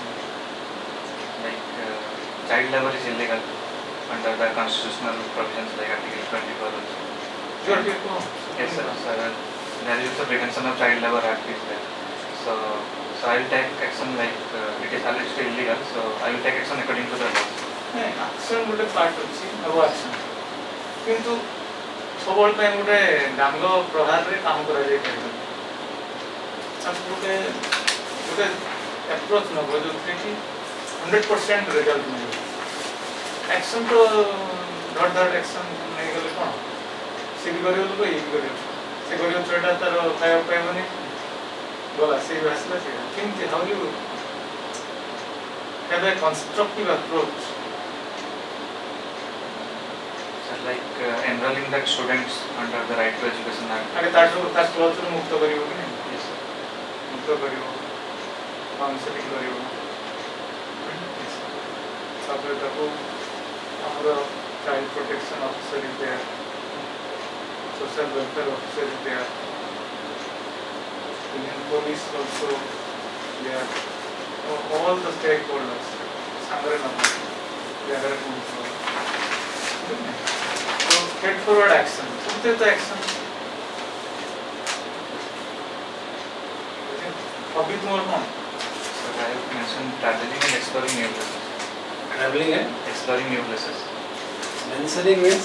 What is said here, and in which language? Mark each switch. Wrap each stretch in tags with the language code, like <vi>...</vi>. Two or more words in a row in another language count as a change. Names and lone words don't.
<en>like child labor is illegal under the constitutional provisions like Article 24 also. Sure, people. Yes, sir. So there is the Prevention of Child Labor Act is there. So I will take action like it is alleged illegal. So I will take action according to the laws.</en> <or>ଆକ୍ସନ୍ ଗୋଟେ ପାର୍ଟ ଅଛି ହେବ ଆକ୍ସନ୍, କିନ୍ତୁ ସବୁବେଳେ ପାଇଁ ଗୋଟେ ଡାଙ୍ଗ ପ୍ରହାରରେ କାମ କରାଯାଇପାରିବ। ତାକୁ ଗୋଟେ ଆପ୍ରୋଚ୍ ନେବ ଯେଉଁଥିରେ କି 100% ରେଜଲ୍ଟ ମିଳିବ। ଆକ୍ସନ୍ ତ ଧଡ଼ ଧଡ଼ ଆକ୍ସନ୍ ନେଇଗଲେ କ'ଣ ସେ ବି କରିବ ଲୋକ ଇଏ ବି କରିବ, ସେ କରିବ ଛୁଆଟା ତାର ଖାଇବାକୁ ପାଇବନି ଗଲା, ସେ ବି ଆସିଲା ସେଇଟା କେମିତି</or> <en>how you have a constructive approach. Like enrolling that students under the Right to Education Act.</en> <or>ଆଗେ ତାଠୁ ତା କ୍ଲଚ୍ରୁ ମୁକ୍ତ କରିବ କି ନାହିଁ,</or> <en>Yes, sir.</en> <or>ମୁକ୍ତ କରିବ, କାଉନ୍ସେଲିଂ କରିବ, ତାପରେ ତାକୁ ଆମର</or> <en>child protection officer is there, social welfare officer is there, Indian police also there, all the stakeholders</en> <or>ସାଙ୍ଗରେ ନବ ଜାଗାରେ ପହଞ୍ଚିବ।</or> <en>Straightforward action. What is the action? Hobby tomorrow on. So I have mentioned traveling and exploring new places. Traveling and Exploring new places. mentioning means</en>